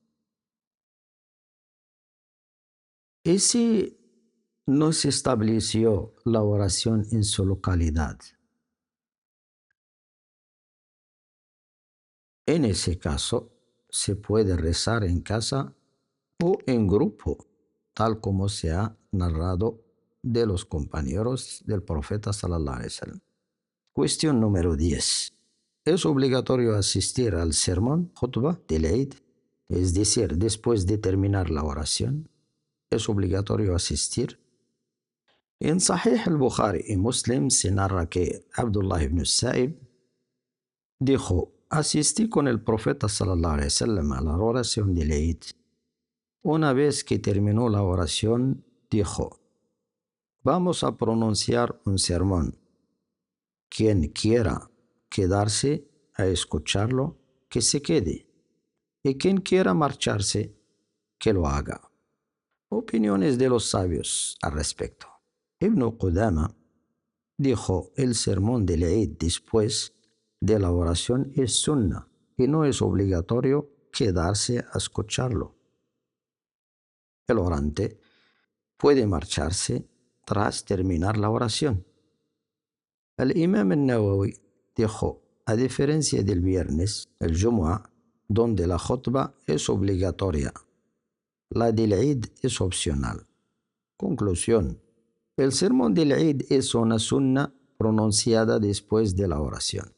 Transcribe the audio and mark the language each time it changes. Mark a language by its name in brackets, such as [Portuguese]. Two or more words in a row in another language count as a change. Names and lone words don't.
[Spanish] ¿Y si no se estableció la oración en su localidad? En ese caso, se puede rezar en casa o en grupo, tal como se ha narrado de los compañeros del profeta [Arabic] صلى الله عليه وسلم. [Spanish] Cuestión número 10. ¿Es obligatorio asistir al sermón, khutbah del Eid? Es decir, después de terminar la oración, ¿es obligatorio asistir? En Sahih al-Bukhari y Muslim se narra que Abdullah ibn Sa'ib dijo: asistí con el profeta [Arabic] صلى الله عليه وسلم [Spanish] a la oración del Eid. Una vez que terminó la oración, dijo: vamos a pronunciar un sermón. Quien quiera quedarse a escucharlo, que se quede. Y quien quiera marcharse, que lo haga. Opiniones de los sabios al respecto. Ibn Qudama dijo: el sermón del Eid después de la oración es sunna y no es obligatorio quedarse a escucharlo. El orante puede marcharse tras terminar la oración. El Imam al-Nawawi dijo: a diferencia del viernes, el Jumu'ah, donde la khutbah es obligatoria, la del Eid es opcional. Conclusión: el sermón del Eid es una sunna pronunciada después de la oración.